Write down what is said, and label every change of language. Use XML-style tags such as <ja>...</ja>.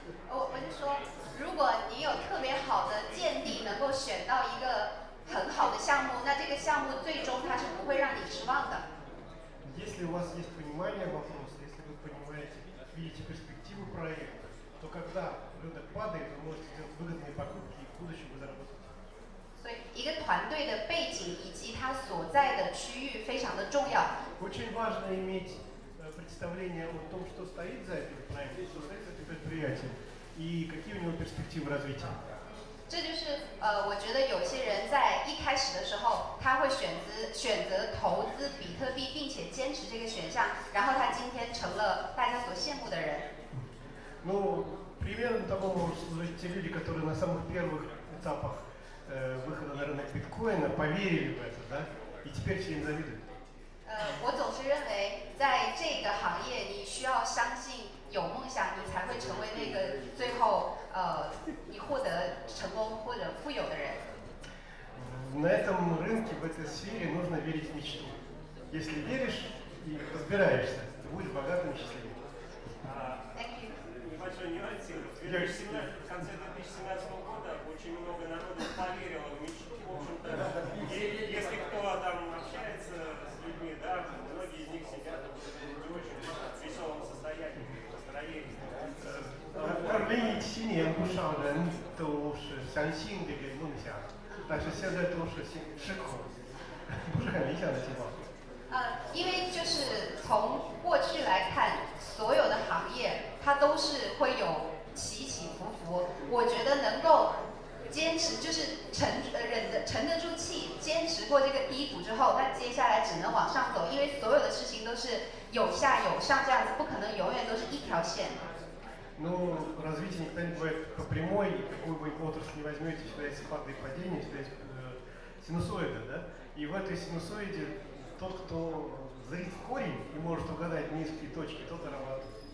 <zh>我就说，如果你有特别好的见地，能够选到一个很好的项目，那这个项目最终它是不会让你失望的。</zh> <ru>Если у вас есть понимание вопроса, если вы понимаете, видите перспективу проекта, то когда рынок падает, вы можете сделать выгодные покупки и в будущем вы заработаете.</ru> <zh>所以一个团队的背景以及它所在的区域非常的重要。</zh> <ru>Очень важно иметь представление о том, что стоит за этим проектом, что стоит за этим предприятием и какие у него перспективы развития.</ru> <zh>这就是我觉得有些人在一开始的时候，他会选择投资比特币，并且坚持这个选项，然后他今天成了大家所羡慕的人。</zh> <ru>Ну, примером того могут служить те люди, которые на самых первых этапах выхода на рынок биткоина поверили в это, да, и теперь все им завидуют.</ru> <zh>我总是认为，在这个行业，你需要相信有梦想，你才会成为那个最后你获得成功或者富有的人。</zh> <ru>На этом рынке, в этой сфере нужно верить в мечту. Если веришь и разбираешься, ты будешь богатым и счастливым.</ru> <en>Thank you.</en> <ru>Небольшой нюансик. В конце 2017 года очень много народу поверило в мечту. В общем-то, если кто там общается с людьми, да, многие из них сидят в не очень веселом состоянии, настроении.</ru> <zh>2017年不少人都是相信这个梦想，但是现在都是失控，不是很理想的情况。因为就是从过去来看，所有的行业它都是会有起起伏伏。我觉得能够坚持，就是沉得住气，坚持过这个低谷之后，那接下来只能往上走，因为所有的事情都是有下有上这样子，不可能永远都是一条线。</zh> <ru>Но развитие никогда не бывает по прямой, и какую бы отрасль не возьмете, всегда есть спады и падения, всегда есть синусоида, да? И в этой синусоиде тот, кто зрит в корень и может угадать низкие точки, тот зарабатывает.</ru>